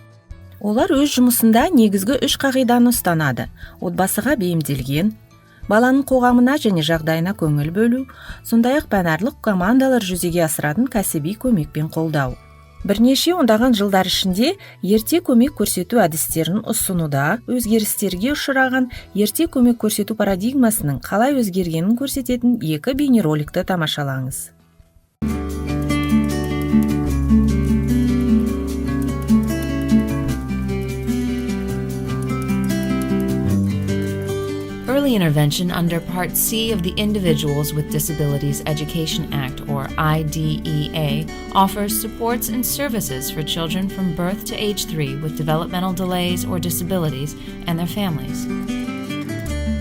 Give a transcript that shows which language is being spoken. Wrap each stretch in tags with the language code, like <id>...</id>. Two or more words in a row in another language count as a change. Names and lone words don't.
<kk>Олар өз жұмысында негізгі 3 қағиданы ұстанады: отбасыға бейімделген, баланың қоғамына және жағдайына көңіл бөлу, сондай-ақ пәнарлық командалар жүзеге асыратын кәсіби көмекпен қолдау. Бірнеше ондаған жылдар ішінде ерте көмек көрсету әдістерін ұсынуда өзгерістерге ұшыраған ерте көмек көрсету парадигмасының қалай өзгергенін көрсететін 2 бейнероликті тамашалаңыз.</kk> <en>Early intervention under Part C of the Individuals with Disabilities Education Act, or IDEA, offers supports and services for children from birth to age 3 with developmental delays or disabilities and their families.</en>